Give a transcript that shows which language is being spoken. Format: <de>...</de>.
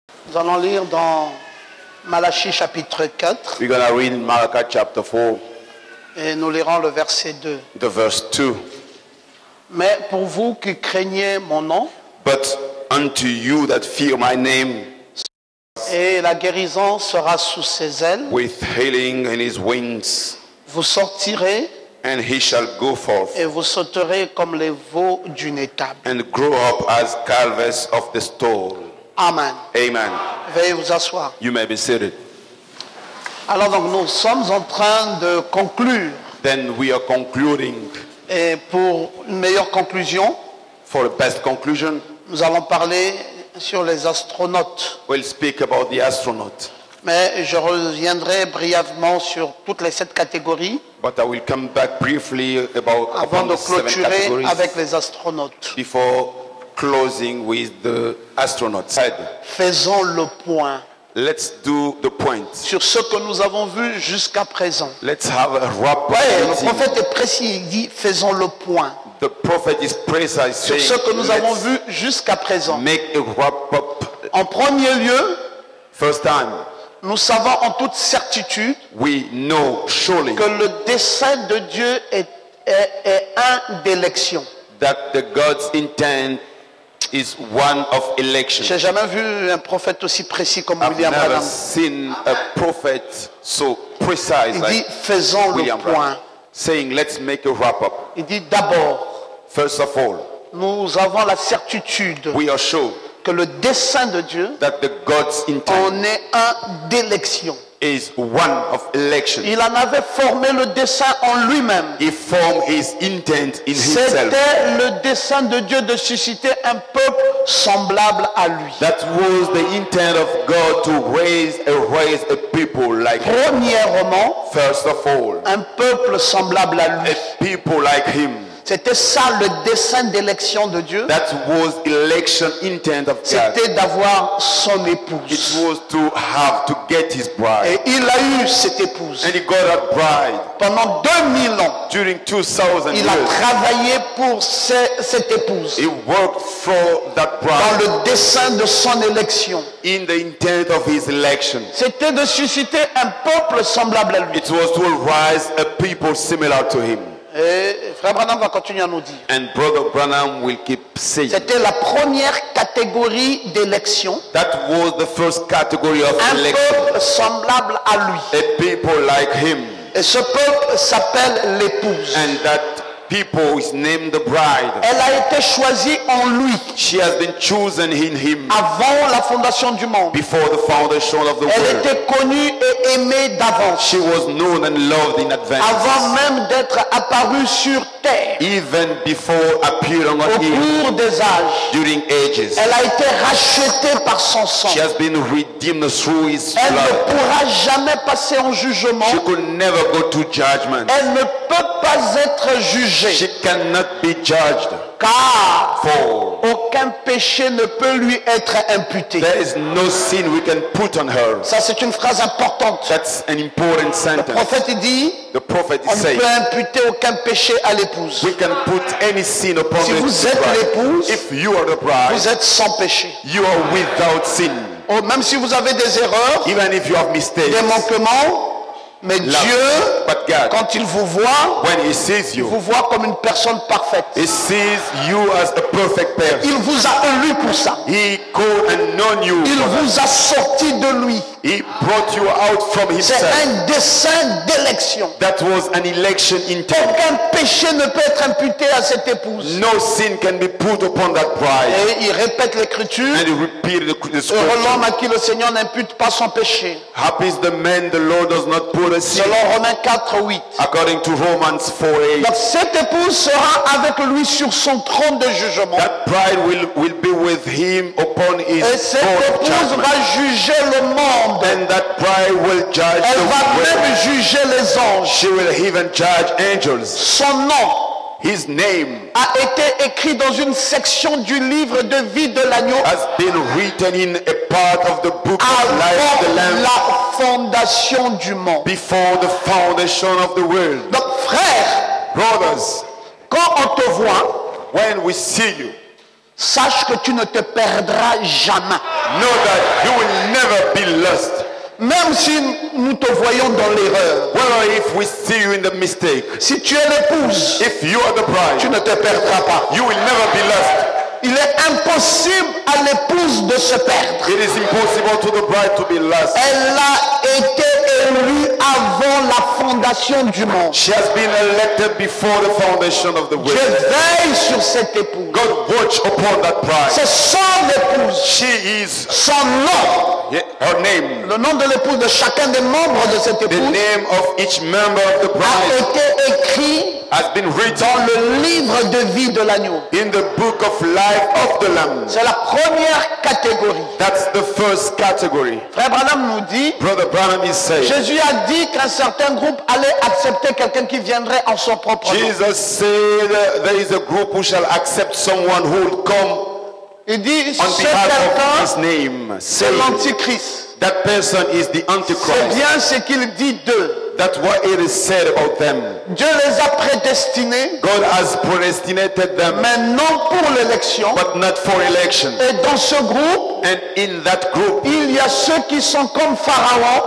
<fr>Nous allons lire dans Malachie chapitre 4.</fr> <en>We're going to read in Malachi chapter 4,</en> <fr>Et nous lirons le verset 2.</fr> <en>the verse 2.</en> <fr>Mais pour vous qui craignez mon nom,</fr> <en>But unto you that fear my name,</en> <fr>et la guérison sera sous ses ailes,</fr> <en>with healing in his wings,</en> <fr>vous sortirez</fr> <en>and he shall go forth,</en> <fr>et vous sauterez comme les veaux d'une étable.</fr> <en>and grow up as calves of the stall.</en> <fr>Amen.</fr> <en>Amen.</en> <fr>Veuillez vous asseoir.</fr> <en>You may be seated.</en> <fr>Alors donc nous sommes en train de conclure.</fr> <en>Then we are concluding.</en> <fr>Et pour une meilleure conclusion,</fr> <en>For the best conclusion,</en> <fr>nous allons parler sur les astronautes.</fr> <en>we'll speak about the astronaut.</en> <fr>Mais je reviendrai brièvement sur toutes les 7 catégories</fr> <en>But I will come back briefly about</en> <fr>avant</fr> <en>upon</en> <fr>de</fr> <en>the 7</en> <fr>clôturer</fr> <en>categories</en> <fr>avec les astronautes.</fr> <en>before closing with the astronauts.</en> <fr>Faisons le point</fr> <en>Let's do the point.</en> <fr>sur ce que nous avons vu jusqu'à présent.</fr> <en>Let's have a wrap up.</en> <fr>Ouais, le prophète est précis, il dit faisons le point</fr> <en>The prophet is precise,</en> <fr>sur</fr> <en>saying,</en> <fr>ce que nous avons</fr> <en>let's</en> <fr>vu jusqu'à présent.</fr> <en>make a wrap up.</en> <fr>En premier lieu,</fr> <en>First time,</en> <fr>nous savons en toute certitude</fr> <en>we know surely</en> <fr>que le dessein de Dieu est un d'élection.</fr> <en>that the God's intent is one of election.</en> <fr>J'ai jamais vu un prophète aussi précis comme</fr> <en>I've</en> <fr>William</fr> <en>never</en> <fr>Branham.</fr> <en>seen a prophet so precise</en> <fr>Il dit</fr> <en>like</en> <fr>faisons le</fr> <en>William Branham,</en> <fr>point.</fr> <en>saying, let's make a wrap up.</en> <fr>Il dit d'abord,</fr> <en>First of all,</en> <fr>nous avons la certitude</fr> <en>we are sure</en> <fr>que le dessein de Dieu</fr> <en>that the God's intent</en> <fr>en est un d'élection.</fr> <en>is one of election.</en> <fr>Il en avait formé le dessein en lui-même.</fr> <en>He formed his intent in himself.</en> <fr>C'était le dessein de Dieu de susciter un peuple semblable à lui.</fr> <en>That was the intent of God to raise a people like him.</en> <fr>Premièrement,</fr> <en>First of all,</en> <fr>un peuple semblable à lui.</fr> <en>a people like him.</en> <fr>C'était ça le dessein d'élection de Dieu.</fr> <en>That was election intent of God.</en> <fr>C'était d'avoir son</fr> <en>It</en> <fr>épouse.</fr> <en>was to have to get his bride.</en> <fr>Et il a eu cette épouse.</fr> <en>And he got a bride</en> <fr>Pendant 2000 ans,</fr> <en>during 2000</en> <fr>il a</fr> <en>years.</en> <fr>travaillé pour cette épouse.</fr> <en>He worked for that</en> <fr>Dans</fr> <en>bride</en> <fr>le dessein de son élection.</fr> <en>in the intent of his election.</en> <fr>C'était de susciter un peuple semblable à lui.</fr> <en>It was to arise a people similar to him.</en> <fr>Et Frère Branham va continuer à nous dire.</fr> <en>And Brother Branham will keep saying</en> <fr>C'était la première catégorie d'élection.</fr> <en>that was the first category of</en> <fr>Un</fr> <en>election.</en> <fr>peuple semblable à lui.</fr> <en>A people like him.</en> <fr>Et ce peuple s'appelle l'épouse.</fr> <en>And that people is named the bride.</en> <fr>Elle a été choisie en lui</fr> <en>She has been chosen in him</en> <fr>avant la fondation du monde.</fr> <en>before the foundation of the</en> <fr>Elle</fr> <en>world.</en> <fr>était connue et aimée d'avance.</fr> <en>She was known and loved in advance.</en> <fr>Avant même d'être apparue sur terre</fr> <en>Even before appearing</en> <fr>au</fr> <en>on earth</en> <fr>cours des âges.</fr> <en>during ages.</en> <fr>Elle a été rachetée par son sang.</fr> <en>She has been redeemed through his</en> <fr>Elle ne</fr> <en>blood.</en> <fr>pourra jamais passer en jugement.</fr> <en>She could never go to judgment.</en> <fr>Elle ne peut pas être jugée.</fr> <en>She cannot be judged.</en> <fr>Car</fr> <en>For</en> <fr>aucun péché ne peut lui être imputé.</fr> <en>there is no sin we can put on her.</en> <fr>Ça, c'est une phrase importante.</fr> <en>That's an important</en> <fr>Le</fr> <en>sentence.</en> <fr>prophète il dit,</fr> <en>The prophet</en> <fr>on</fr> <en>is</en> <fr>ne</fr> <en>saying</en> <fr>peut imputer aucun péché à l'épouse.</fr> <en>we can put any sin upon</en> <fr>Si</fr> <en>the</en> <fr>vous êtes</fr> <en>bride.</en> <fr>l'épouse,</fr> <en>If you are the bride,</en> <fr>vous êtes sans péché.</fr> <en>you are without sin.</en> <fr>Oh, même si vous avez des erreurs,</fr> <en>Even if you have mistakes,</en> <fr>des manquements, mais</fr> <en>love.</en> <fr>Dieu,</fr> <en>But God,</en> <fr>quand il vous voit,</fr> <en>when he sees</en> <fr>il</fr> <en>you,</en> <fr>vous voit comme une personne parfaite.</fr> <en>he sees you as a perfect person.</en> <fr>Il vous a élu pour ça.</fr> <en>He called and known you.</en> <fr>Il</fr> <en>for that.</en> <fr>vous a sorti de lui.</fr> <en>He brought you out from</en> <fr>C'est</fr> <en>himself.</en> <fr>un dessein d'élection.</fr> <en>That was an election intent.</en> <fr>Aucun péché ne peut être imputé à cette épouse.</fr> <en>No sin can be put upon that bride.</en> <fr>Et il répète l'écriture.</fr> <en>And he repeated the</en> <fr>Heureux l'homme</fr> <en>scripture.</en> <fr>à qui le Seigneur n'impute pas son péché.</fr> <en>Happy is the man the Lord does not put a sin.</en> <fr>Selon Romains 4:8.</fr> <en>According to Romans 4:8.</en> <fr>Donc cette épouse sera avec lui sur son trône de jugement.</fr> <en>That bride will be with him upon his</en> <fr>Et cette</fr> <en>throne of</en> <fr>épouse</fr> <en>judgment.</en> <fr>va juger le monde.</fr> <en>And that bride will judge</en> <fr>Elle</fr> <en>the</en> <fr>va</fr> <en>world.</en> <fr>même juger les anges.</fr> <en>She will even judge angels.</en> <fr>Son nom</fr> <en>His name</en> <fr>a été écrit dans une section du livre de vie de l'agneau</fr> <en>has been written in a part of the book of life of the</en> <fr>avant</fr> <en>Lamb</en> <fr>la fondation du monde.</fr> <en>before the foundation of the world.</en> <fr>Donc frère,</fr> <en>Brothers,</en> <fr>quand on te voit,</fr> <en>when we see you,</en> <fr>sache que tu ne te perdras jamais.</fr> <en>Know that you will never be lost.</en> <fr>Même si nous te voyons dans l'erreur,</fr> <en>Well, if we see you in the mistake,</en> <fr>si tu es l'épouse,</fr> <en>if you are the</en> <fr>tu</fr> <en>bride,</en> <fr>ne te perdras pas.</fr> <en>you will never be lost.</en> <fr>Il est impossible à l'épouse de se perdre.</fr> <en>It is impossible to the bride to be lost.</en> <fr>Elle a été élue avant la fondation du monde.</fr> <en>She has been elected before the foundation of the</en> <fr>Dieu</fr> <en>world.</en> <fr>veille sur cette épouse.</fr> <en>God watch upon that bride.</en> <fr>C'est son épouse,</fr> <en>She is</en> <fr>son nom.</fr> <en>her name.</en> <fr>Le nom de l'épouse de chacun des membres de cette</fr> <en>The</en> <fr>épouse</fr> <en>name of each member of the</en> <fr>a</fr> <en>bride</en> <fr>été écrit</fr> <en>has been written</en> <fr>dans le livre de vie de l'agneau.</fr> <en>in the book of life of the Lamb.</en> <fr>C'est la première catégorie.</fr> <en>That's the first category.</en> <fr>Frère Branham nous dit,</fr> <en>Brother Branham is saying,</en> <fr>Jésus a dit qu'un certain groupe allait accepter quelqu'un qui viendrait en son propre nom.</fr> <en>Jesus said there is a group who shall accept someone who will come</en> <fr>Il dit,</fr> <en>on</en> <fr>ce</fr> <en>behalf of his</en> <fr>quelqu'un,</fr> <en>name.</en> <fr>c'est</fr> <en>Say,</en> <fr>l'antichrist.</fr> <en>that person is the</en> <fr>C'est</fr> <en>Antichrist.</en> <fr>bien ce qu'il dit d'eux.</fr> <en>That's what it is said about them.</en> <fr>Dieu les a prédestinés,</fr> <en>God has predestinated them,</en> <fr>mais non pour l'élection.</fr> <en>but not for election.</en> <fr>Et dans ce groupe,</fr> <en>And in that group,</en> <fr>il y a ceux qui sont comme Pharaon.</fr>